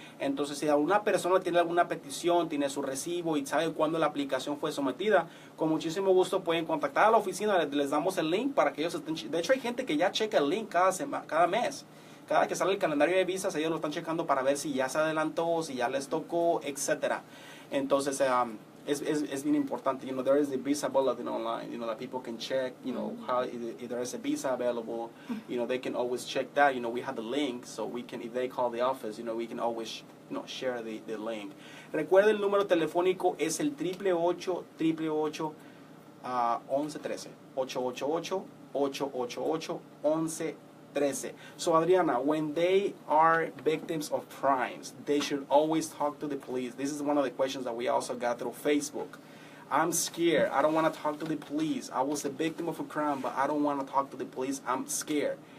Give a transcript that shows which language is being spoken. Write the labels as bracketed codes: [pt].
[es] Entonces si alguna persona tiene alguna petición, tiene su recibo y sabe cuándo la aplicación fue sometida, con muchísimo gusto pueden contactar a la oficina, les damos el link para que ellos estén. De hecho hay gente que ya checa el link cada mes. Cada que sale el calendario de visas, ellos lo están checando para ver si ya se adelantó, si ya les tocó, etcétera. Entonces, es bien importante. [en] You know, there is the visa bulletin online, you know, that people can check, you know, how if there is a visa available, you know, they can always check that. You know, we have the link, so we can, if they call the office, you know, we can always, you know, share the link. [es] Recuerda, el número telefónico es el 888-888-1113. 888-888-1113. [en] So Adriana, when they are victims of crimes, they should always talk to the police. This is one of the questions that we also got through Facebook. I'm scared. I don't want to talk to the police. I was a victim of a crime, but I don't want to talk to the police. I'm scared.